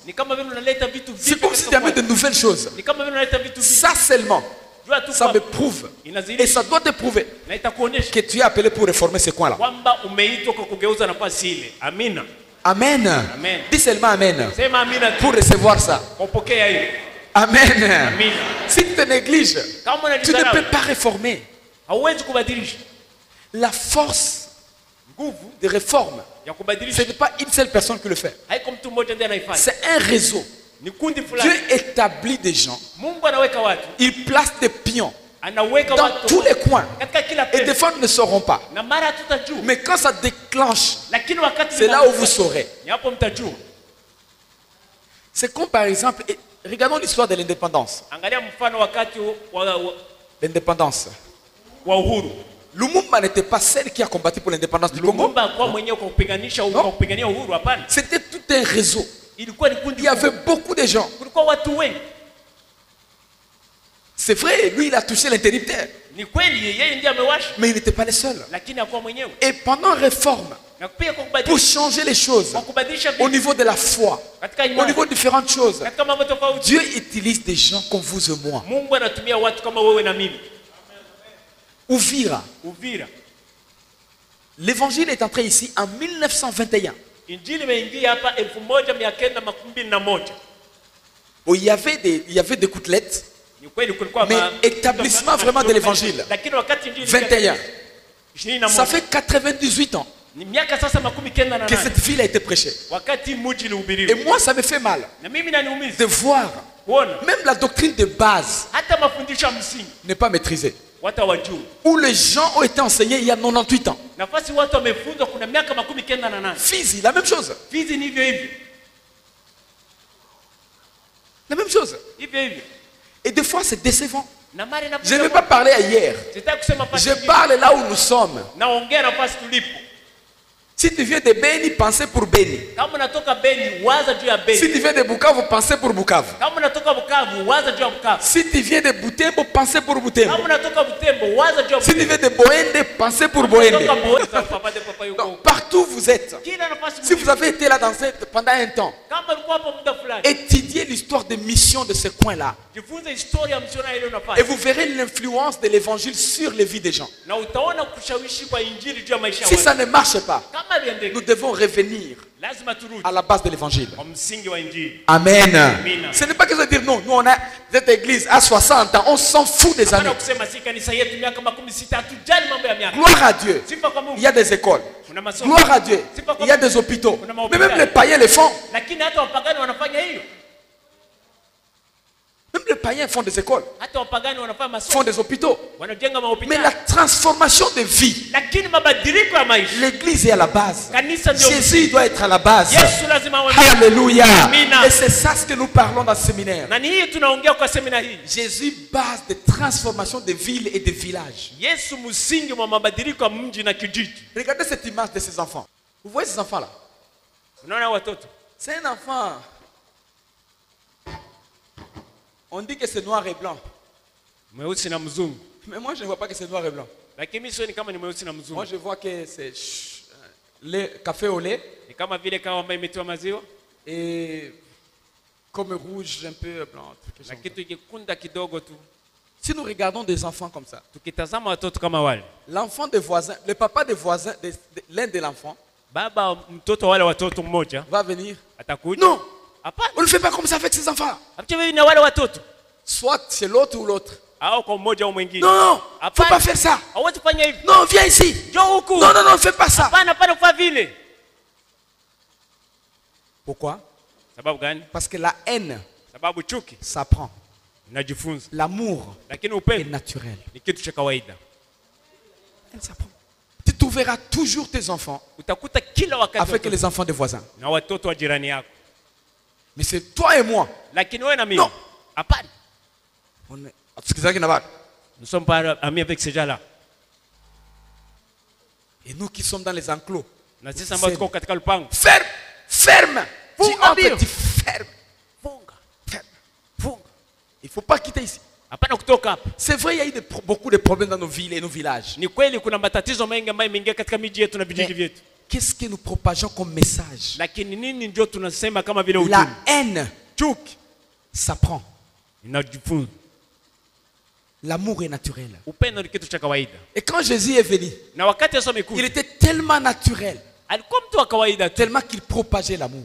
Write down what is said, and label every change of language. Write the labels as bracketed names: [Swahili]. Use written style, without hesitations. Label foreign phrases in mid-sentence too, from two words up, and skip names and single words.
[French] C'est comme si tu amènes de nouvelles choses. Ça seulement, ça me prouve, et ça doit te prouver que tu es appelé pour réformer ce coin-là. Amen. Amen. Dis seulement Amen. [Swahili] Sema amina [French] Pour recevoir ça. [Swahili] kupokea hiyo. [French] Amen. [Swahili] Amina. [French] Si tu te négliges, [Swahili] Kama [French] tu ne [Swahili] unajidharau, [French] peux pas réformer. [Swahili] hauwezi kubadilisha. [French] La force de réforme, [Swahili] Ya [French] ce [Swahili] kubadilisha [French] n'est pas une seule personne qui le fait. [Swahili] haiko mtu mmoja ndiye anaifanya. [French] C'est un réseau. [Swahili] Ni kundi fulani. [French] Dieu établit des gens. [Swahili] Mungu anaweka watu. [French] Il place des pions [Swahili] Anaweka [French] dans [Swahili] watu [French] tous les coins. [Swahili] katika kila [French] Et des [Swahili] pembe. [French] fois, nous ne saurons pas. [Swahili] Na mara tutajua. [French] Mais quand ça déclenche, [Swahili] Lakini wakati [French] c'est là où vous saurez. [Swahili] ni hapo mtajua. [French] C'est comme par exemple, regardons l'histoire de l'indépendance. [Swahili] Angalia mfano wakati [French] L'indépendance. [Swahili] wa uhuru. [French] Lumumba n'était pas celle qui a combattu pour l'indépendance du Congo. [Swahili] Lumumba kwa mwenyewe kwa kupiganisha uhuru, kwa kupigania uhuru, hapana. [French] C'était tout un réseau. [Swahili] Ilikuwa ni kundi. [French] Il y avait beaucoup de gens. [Swahili] Kulikuwa watu wengi. [French] C'est vrai, lui il a touché l'interrupteur. [Swahili] Ni kweli yeye ndiye amewasha. [French] Mais il n'était pas le seul. [Swahili] Lakini hakuwa mwenyewe. [French] Et pendant réforme, [Swahili] Na pia kwa [French] pour [Swahili] kubadilisha, [French] changer les choses, [Swahili] kwa kubadilisha [French] au niveau de la foi, [Swahili] katika [French] au [Swahili] imani, [French] niveau de différentes choses, [Swahili] katika mambo tofauti. [French] Dieu utilise des gens comme vous et moi. [Swahili] Mungu anatumia watu kama wewe na mimi. [French] Uvira. [Swahili] Uvira. [French] L'évangile est entré ici en 1921. [Swahili] Injili imeingia hapa 1921. [French] Où il y avait des coutlets, [Swahili] Ni kweli kulikuwa [French] mais établissement vraiment de l'évangile. [Swahili] Lakini wakati injili [French] 21. [Swahili] 21. [French] Ça fait 98 ans [Swahili] Ni miaka sasa 98 [French] que cette ville a été prêchée. [Swahili] wakati mji [French] Et [Swahili] ulihubiriwa. [French] moi, ça me fait mal [Swahili] Na mimi naniumiza [French] de voir [Swahili] kuona [French] même la doctrine de base [Swahili] hata mafundisho ya msingi [French] n'est pas maîtrisée. [Swahili] watu hawajui. [French] Où les gens ont été enseignés il y a 98 ans. [Swahili] Nafasi watu wamefunzwa kuna miaka 98. [French] Fizi, la même chose. [Swahili] Fizi ni hivyo hivyo. [French] La même chose. [Swahili] Hivyo hivyo. [French] Et des fois, c'est décevant. [Swahili] Na mara [French] Je ne vais pas parler à hier. [Swahili] Sitaki kusema [French] Je parle là où nous sommes. [Swahili] naongea nafasi tulipo. [French] Si tu viens de Beni, pensez pour Beni. [Swahili] Kama unatoka Beni, waza juu ya Beni. [French] Si tu viens de Bukavu, pensez pour Bukavu. [Swahili] Kama unatoka Bukavu, waza juu ya Bukavu. [French] Si tu viens de Butembo, pensez pour Butembo. [Swahili] Kama unatoka Butembo, waza juu ya [French] Si tu [Swahili] Butembo. [French] viens de Boende, pensez pour [Swahili] Kama unatoka [French] Boende. [Swahili] Boende, [French] papa de papa [Swahili] yuko. [French] Donc, partout où vous êtes, [Swahili] Kila nafasi [French] si vous avez été là pendant un temps, [Swahili] kama ulikuwa hapo muda fulani, [French] étudiez l'histoire de mission de ce coin-là. [Swahili] jifunze historia ya msichana ile [French] Et [Swahili] unafanya. [French] vous verrez l'influence de l'évangile sur les vies des gens. [Swahili] Na utaona kushawishi kwa injili juu ya maisha ya [French] Si [Swahili] watu. [French] ça ne marche pas, [Swahili] Kama viendeke, [French] nous devons revenir [Swahili] lazima turudi [French] à la base de l'évangile. [Swahili] kwa msingi wa injili. [French] Amen. [Swahili] Amina. [French] Ce n'est pas que je veux dire non, nous on a cette église à 60 ans, on s'en fout des années. [Swahili] Hapana kusema si kanisa yetu miaka 16 hatujali mambo ya miaka. [French] Gloire à Dieu. [Swahili] Sifa kwa Mungu. [French] Il y a des écoles. [Swahili] Kuna masomo. [French] Gloire à Dieu. Il y a des hôpitaux. Mais même les païens le font. [Swahili] Lakini hata wapagani wanafanya hiyo. [French] Même les païens font des écoles, [Swahili] Hata wapagani wanafanya masomo. [French] font des hôpitaux. [Swahili] Wanajenga [French] Mais la [Swahili] mahospitali. [French] transformation de vie, [Swahili] Lakini mabadiliko ya maisha. [French] l'église est à la base. [Swahili] Kanisa ndio. [French] Jésus doit être à la base. [Swahili] Yesu lazima awe. [French] Alléluia. [Swahili] Amina. [French] Et c'est ça ce que nous parlons dans ce séminaire. [Swahili] Na ni hii tunaongea kwa semina hii. [French] Jésus base de transformation de villes et de villages. [Swahili] Yesu msingi wa mabadiliko ya mji na kijiji. [French] Regardez cette image de ces enfants. Vous voyez ces enfants-là? [Swahili] Unaona watoto? [French] C'est un enfant. On dit que c'est noir et blanc. [Swahili] Mweusi na mzungu. [French] Mais moi, je ne vois pas que c'est noir et blanc. [Swahili] Lakini mimi sioni kama ni mweusi na [French] Moi, [Swahili] mzungu. [French] je vois que c'est le café au lait [Swahili] Ni kama vile kawa ambayo imetiwa maziwa [French] et comme rouge, un peu blanc. [Swahili] na kitu kikunda kidogo tu. [French] Si nous regardons des enfants comme ça, [Swahili] Tukitazama watoto kama wale, [French] l'enfant des voisins, le papa des voisins, l'un de l'enfant, [Swahili] baba mtoto wale watoto mmoja [French] va venir. [Swahili] atakuja. [French] Non, [Swahili] Hapana. [French] on ne fait pas comme ça avec ces enfants. [Swahili] Hapo na wale watoto [French] Soit c'est l'autre ou l'autre. [Swahili] au kwa mmoja au mwingine. [French] Non, non, faut [Swahili] Hapana. [French] pas faire ça. [Swahili] Hawezi fanya hivi. [French] Non, viens ici. [Swahili] Njoo huku. [French] Non, non, non, fais pas ça. [Swahili] Hapana, hapana kwa vile. [French] Pourquoi? [Swahili] Sababu gani? [French] Parce que la haine [Swahili] Sababu chuki [French] s'apprend. [Swahili] unajifunza. [French] L'amour [Swahili] Lakini [French] est [Swahili] upendo [French] naturel. [Swahili] ni kitu cha kawaida. [French] Elle s'apprend. Tu trouveras toujours tes enfants [Swahili] Utakuta kila wakati [French] avec [Swahili] watoto [French] les enfants des voisins. [Swahili] na watoto wa jirani yako. [French] Mais c'est toi et moi. [Swahili] Lakini wewe na mimi. [French] Non. [Swahili] Hapana. [French] On est... Excusez-moi, Nous sommes pas amis avec ces gens-là. et nous qui sommes dans les enclos. [Swahili] Na sisi ambao tuko katika lupango. [French] Ferme, ferme. Tu [Swahili] Funga [French] entres, [Swahili] mbio. [French] tu fermes. [Swahili] Funga. [French] Ferme. [Swahili] Funga. [French] Il ne faut pas quitter ici. [Swahili] Hapana kutoka hapa. [French] C'est vrai, il y a eu beaucoup de problèmes dans nos villes et nos villages. [Swahili] Ni kweli kuna matatizo mengi ambayo yameingia katika miji yetu na vijiji vyetu. [French] Qu'est-ce que nous propageons comme message? [Swahili] Lakini nini ndio tunasema kama vile [French] La [Swahili] ujumbe? [French] haine [Swahili] Chuki [French] s'apprend. [Swahili] inajifunza. [French] L'amour est naturel. [Swahili] Upendo ni kitu cha kawaida. [French] Et quand Jésus est venu, [Swahili] Na wakati Yesu [French] il [Swahili] amekuja, [French] était tellement naturel [Swahili] alikuwa mtu wa kawaida tu, [French] tellement qu'il propageait l'amour.